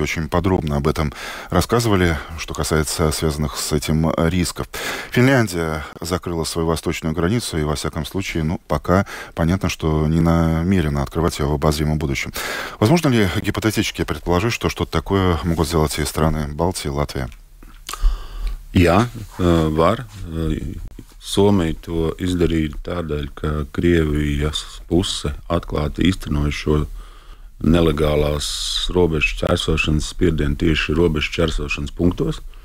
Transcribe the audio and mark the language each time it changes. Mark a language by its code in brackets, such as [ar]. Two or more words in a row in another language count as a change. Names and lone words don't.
[ru] Очень подробно об этом рассказывали, что касается связанных с этим рисков. Финляндия закрыла свою восточную границу и, во всяком случае, пока понятно, что не намерена открывать ее в обозримом будущем. Возможно ли гипотетически предположить, что что-то такое могут сделать и страны Балтии, Латвия? [lv] Jā, var. Somija to izdarīja tādēļ, ka Krievijas puse atklāti īstenoja šo nelegālās robežu čērsošanas spiedienu tieši robežu čērsošanas punktos.